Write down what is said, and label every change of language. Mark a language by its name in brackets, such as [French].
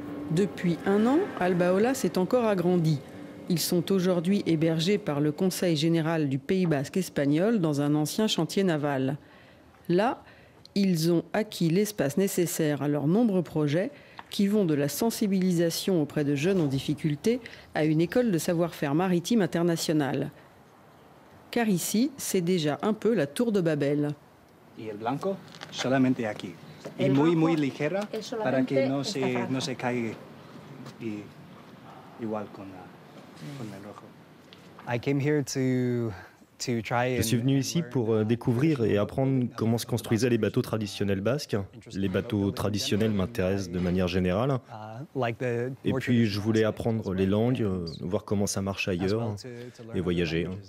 [French] Depuis un an, Albaola s'est encore agrandi. Ils sont aujourd'hui hébergés par le Conseil général du Pays Basque espagnol dans un ancien chantier naval. Là, ils ont acquis l'espace nécessaire à leurs nombreux projets qui vont de la sensibilisation auprès de jeunes en difficulté à une école de savoir-faire maritime internationale. Car ici, c'est déjà un peu la tour de Babel. [Spanish] Y el blanco solamente aquí. Y muy ligera para que no se caiga igual con el rojo. [English] I came here to [French] Je suis venu ici pour découvrir et apprendre comment se construisaient les bateaux traditionnels basques. Les bateaux traditionnels m'intéressent de manière générale. Et puis je voulais apprendre les langues, voir comment ça marche ailleurs et voyager.